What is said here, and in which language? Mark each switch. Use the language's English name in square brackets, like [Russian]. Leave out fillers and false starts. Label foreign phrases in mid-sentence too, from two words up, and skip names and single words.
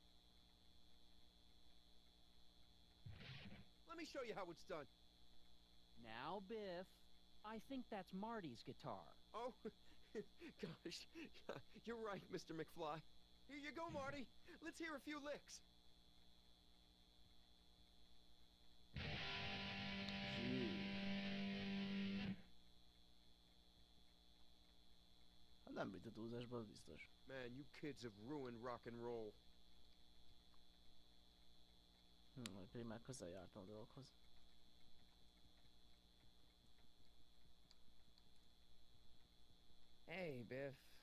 [English] Let me show you how it's done. Now, Biff, I think that's Marty's guitar. Oh, gosh, you're right, Mr. McFly. Here you go, Marty. Let's hear a few licks. [Hungarian] Hát nem vitt a túlzásba, az biztos. [English] Man, you kids have ruined rock and roll. [Hungarian] Majd pedig már közel jártam a dolgokhoz. [English] Hey, Biff.